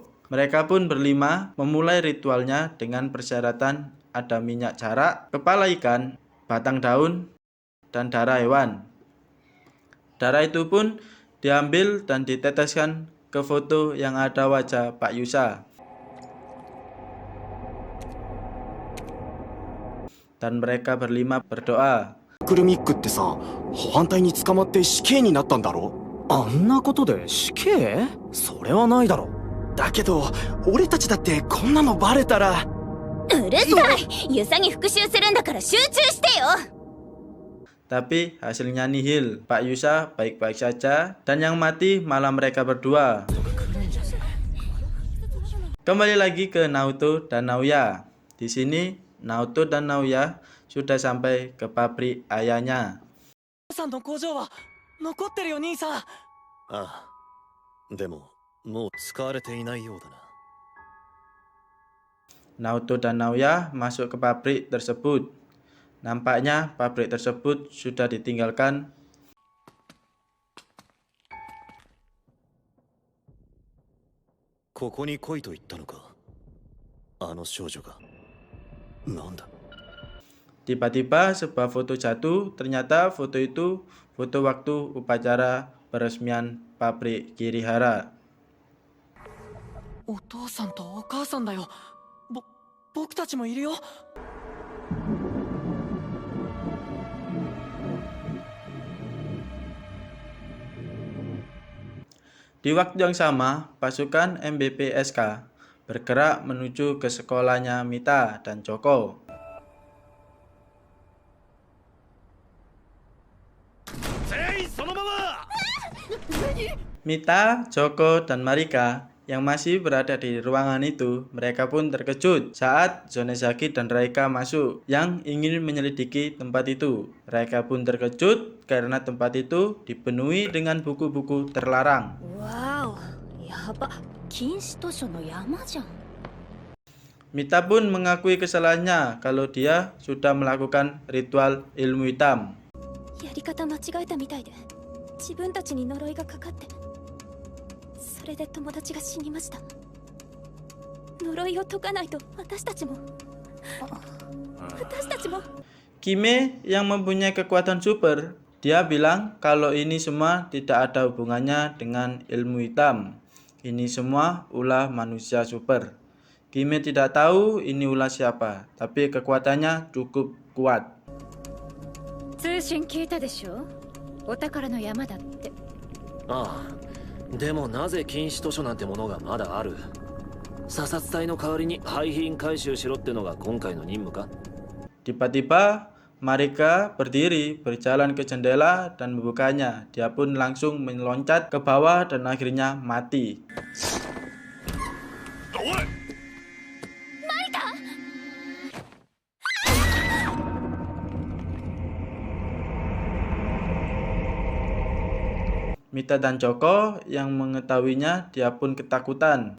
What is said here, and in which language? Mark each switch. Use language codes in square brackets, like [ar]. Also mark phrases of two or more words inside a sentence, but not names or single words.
[id] Mereka pun berlima memulai ritualnya dengan persyaratan ada minyak jarak, kepala ikan, batang daun, dan darah hewan. Darah itu pun diambil dan diteteskan ke foto yang ada wajah Pak Yusa. Dan mereka berlima berdoa. [ja] クルミックってさ、保安隊に捕まって死刑になったんだろ？あんなことで死刑？それはないだろ。だけど、俺たちだってこんなのバレたら。うるさい！ユサに復讐するんだから集中してよ！ [id] Tapi hasilnya nihil. Pak Yusa baik-baik saja dan yang mati malah mereka berdua. Kembali lagi ke Naoto dan Naoya. Di sini Naoto dan Naoya sudah sampai ke pabrik ayahnya. [ja] さんの工場は残ってるよ兄さん。ああ、でももう使われていないようだな。 [id] Naoto dan Naoya masuk ke pabrik tersebut. Nampaknya pabrik tersebut sudah ditinggalkan. [ja] ここに来いと言ったのか、あの少女が。なんだ。 [id] Tiba-tiba sebuah foto jatuh. Ternyata foto itu foto waktu upacara peresmian pabrik Kirihara. [ja] お父さんとお母さんだよ。僕たちもいるよ。 [id] Di waktu yang sama, pasukan MBPSK bergerak menuju ke sekolahnya Mita dan Joko. Mita, Joko, dan Marika yang masih berada di ruangan itu, mereka pun terkejut saat Zonezaki dan Raika masuk yang ingin menyelidiki tempat itu. Raika pun terkejut karena tempat itu dipenuhi dengan buku-buku terlarang. [ja] Wow, yaba, 禁止図書の山じゃん。 [id] Mita pun mengakui kesalahannya kalau dia sudah melakukan ritual ilmu hitam. [ja] やり方間違えたみたいで、自分たちに呪いがかかって、それで友達が死にました。呪いを解かないと私たちも。 [id] Kime yang mempunyai kekuatan super, dia bilang kalau ini semua tidak ada hubungannya dengan ilmu hitam. Ini semua ulah manusia super. Kime tidak tahu ini ulah siapa, tapi kekuatannya cukup kuat. [ja] 通信聞いたでしょ？お宝の山だって。ああ、でもなぜ禁止図書なんてものがまだある？査察隊の代わりに廃品回収しろってのが今回の任務か？ [id] Tiba-tiba Marika berdiri, berjalan ke jendela dan membukanya. Dia pun langsung meloncat ke bawah dan akhirnya mati. Mita dan Joko yang mengetahuinya, dia pun ketakutan.